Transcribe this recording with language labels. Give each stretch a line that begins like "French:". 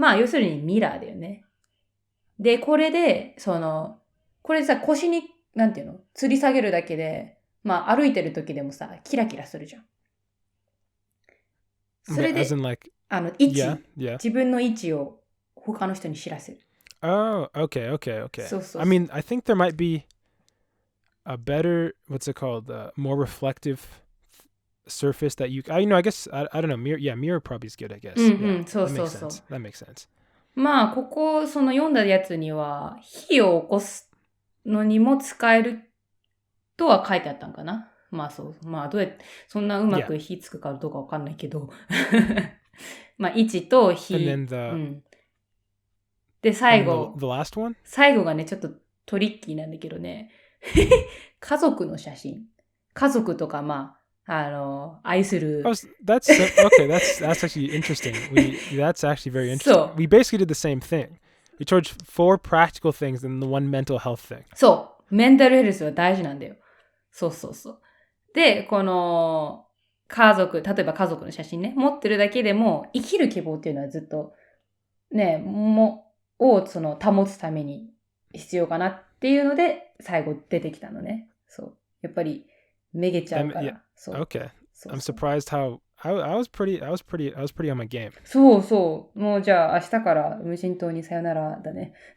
Japanese: まあ、要するにミラーだよね。で、これで、これさ、腰になんていうの吊り下げるだけで、まあ歩いてる時でもさ、キラキラするじゃん。それで、
English: As in like,
Japanese: 位置、
English: yeah.
Japanese: 自分の位置を他の人に知らせる。
English: Oh, okay.
Japanese: そうそうそう。
English: I mean, I think there might be a better, what's it called? More reflective surface that you, I guess, I don't know. Mirror probably is good, I guess.
Japanese: そうそうそう。
English: That makes sense.
Japanese: まあ、ここ、その読んだやつには、火を起こすのにも使えるとは書いてあったんかな。まあそう。まあどうやって、そんなうまく火つくかどうかわかんないけど。まあ位置と火。で、最後。
English: The last one?
Japanese: 最後がね、ちょっとトリッキーなんだけどね。家族の写真。家族とか、まあ、愛する。
English: That's actually interesting. That's actually very interesting. We basically did the same thing. We charged 4 practical things and the one mental health thing.
Japanese: そう。メンタルヘルスは大事なんだよ。そうそうそう。で、この例えば家族の写真ね、持ってるだけでも生きる希望っていうのはずっとね、その保つために必要かなっていうので最後出てきたのね。そう。やっぱりめげちゃうから。そう。
English: Okay. I'm surprised how I was pretty on my game.
Japanese: そうそう。もうじゃあ明日から無人島にさよならだね。